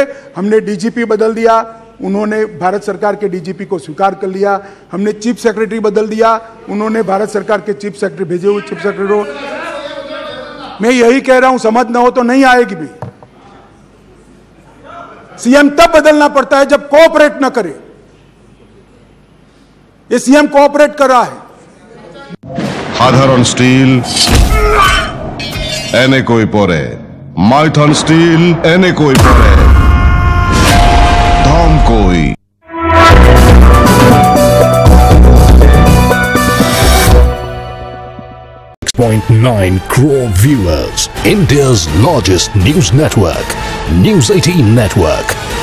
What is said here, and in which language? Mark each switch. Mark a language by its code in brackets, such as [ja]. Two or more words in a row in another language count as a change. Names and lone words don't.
[hi] हमने डीजीपी बदल दिया, उन्होंने भारत सरकार के डीजीपी को स्वीकार कर लिया, हमने [en] Chief Secretary [hi] बदल दिया, उन्होंने भारत सरकार के [en] Chief Secretary [hi] भेजे हुए [en] Chief Secretary [hi] को। मैं यही कह रहा हूं, समझ न हो तो नहीं आएगी भी। सीएम तब बदलना पड़ता है जब कोऑपरेट न करे। ये सीएम कोऑपरेट कर रहा है। [as] সাধারণ স্টিল এনেকৈ পৰে, মাইথন স্টিল এনেকৈ পৰে, ধমকৈ। [en] 6.9 crore viewers, India's largest news network, News 18 Network.